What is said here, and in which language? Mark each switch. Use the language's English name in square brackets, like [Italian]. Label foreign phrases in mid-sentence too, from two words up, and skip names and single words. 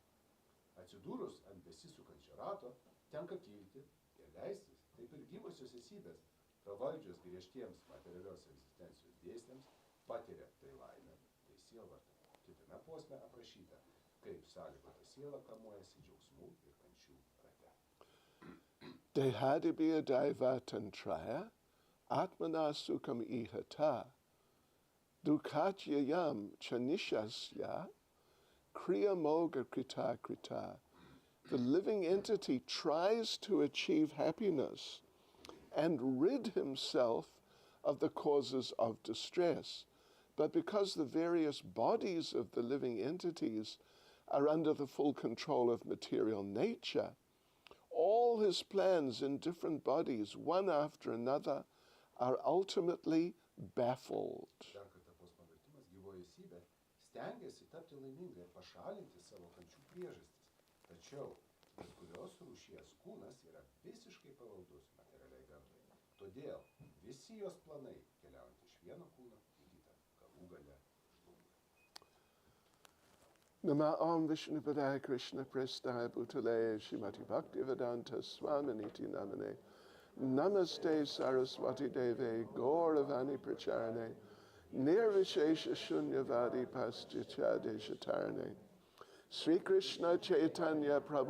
[Lithuanian] Atsidūrus ant besisukančio rato, tenka kilti ir leistis, taip ir gyvosios esybės, pravaldžios griežtiems materialios egzistencijos dėsniams, patiria tai laimę, tai sielvartą. Kitame posme aprašyta, kaip sąlygota siela kamuojasi džiaugsmų ir kančių rate. [Sanskrit] देहादिभ्यो दैवतन्त्रैर्, आत्मनः सुखम् ईहतः दुःखात्ययं चानीशस्य क्रिया मोघाः कृताः कृताः. [English] The living entity tries to achieve happiness and rid himself of the causes of distress. But because the various bodies of the living entities are under the full control of material nature, all his plans in different bodies, one after another, are ultimately baffled. [Lithuanian] Dar kartą posmavertimas, gyvoji esybė stengiasi tapti laiminga ir pašalinti savo kančių priežastis. Tačiau bet kurios rūšies kūnas yra visiškai pavaldus materialiai gamtai. Todėl visi jos planai, keliaujant iš vieno kūno į kitą, galų gale žlunga. [Sanskrit] नमः ॐ विष्णुपादाय कृष्ण प्रेष्ठाय भूतले श्रीमते भक्तिवेदान्त स्वामिन् इति नामिने नमस्ते सारस्वते देवे गौरवाणी प्रचारिणे निर्विशेष शून्यवादि पाश्चात्य देश तारिणे श्री कृष्ण चैतन्य प्रभु